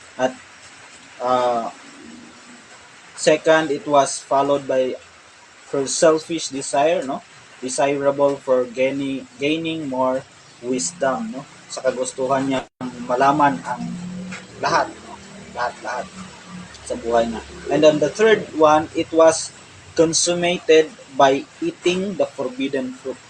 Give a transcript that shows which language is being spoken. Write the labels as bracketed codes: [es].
[en] At second, it was followed by her selfish desire, no? Desirable for gaining more wisdom, no? [tl] Sa kagustuhan niya malaman ang lahat, no? Lahat sa buhay niya. [en] And then the third one, it was consummated by eating the forbidden fruit.